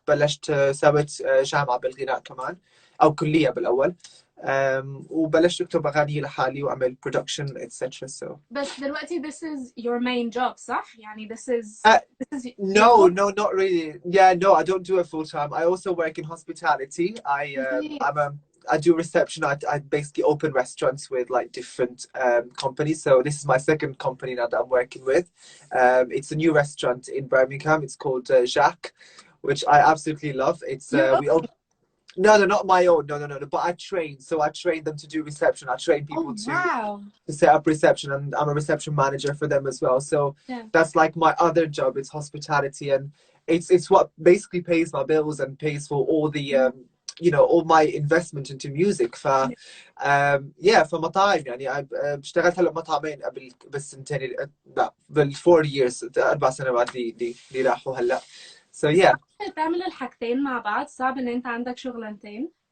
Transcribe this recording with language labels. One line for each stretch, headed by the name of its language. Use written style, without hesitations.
Arabic: بلشت سويت جامعة بالغناء كمان أو كلية بالأول وبلشت أكتب أغاني لحالي وأعمل production etc.
English: so بس دلوقتي this is your main job صح؟ يعني this is no not really no I don't do it full time. I also work in hospitality. I do reception. I basically open restaurants with like different companies. So this is my second company now that I'm working with. It's a new restaurant in Birmingham. It's called Jacques, which I absolutely love. It's no, not my own. No. But I train. So I train them to do reception. I train people to set up reception, and I'm a reception manager for them as well. So that's like my other job. It's hospitality, and it's what basically pays my bills and pays for all the you know, all my investment into music.
Arabic: yeah فمطاعم يعني اشتغلت هلا مطعمين قبل بالسنتين لا بال4 years 4 سنوات اللي راحوا هلا.
English: so yeah.
Arabic: تعمل الحاجتين مع بعض صعب ان انت عندك شغلانتين؟